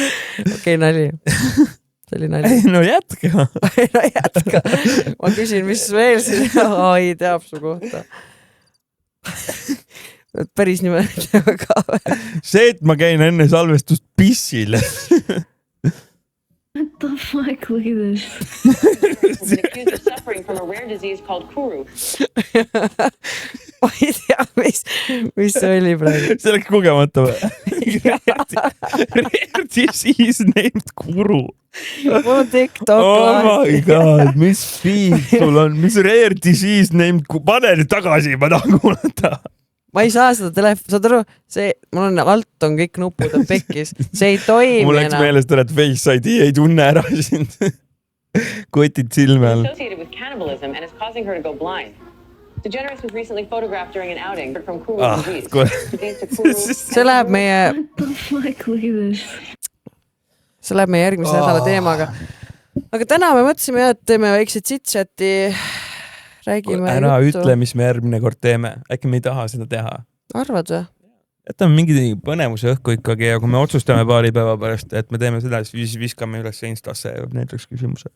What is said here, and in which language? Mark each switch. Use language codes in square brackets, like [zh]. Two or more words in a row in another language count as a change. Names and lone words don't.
[et] Okei, nali. See oli nali. No jätka. No jätka. Ma küsin, mis veel siin ai teab su kohta. Päris niimoodi ka või? See, et ma käin enne salvestust pissil. [en] What the fuck? Look at this. Accused of suffering from a rare disease called Kuru. [et] Ma ei tea, mis see oli praegu. See läks kogemata või? [en] Rare disease named Kuru. [et] Mul on TikTok. [en] Oh my god, [et] mis feed sul on? [en] Mis rare disease named Kuru? [et] Pane nüüd tagasi, ma tahan kuulata. Ma ei saa seda telefoni, saad aru, mul on alt on kõik nupud on pekkis, see ei toimi enam. Mul läks meelest, et Face ID ei tunne ära sind. Kotid silme all. [en] Associated with cannibalism and is causing her to go blind. DeGeneres was recently photographed during an outing from Kuru disease. [et] See läheb meie... [en] What the fuck? Look at this. [et] See läheb meie järgmise nädala teemaga. Aga täna me mõtlesime, et teeme väikse chit-chati. Räägime ära juttu. Ütle, mis me järgmine kord teeme. Äkki me ei taha seda teha. Arvad või? Jätame mingi põnevuse õhku ikkagi ja kui me otsustame paari päeva pärast, et me teeme seda, siis viskame üles Instasse näiteks küsimuse.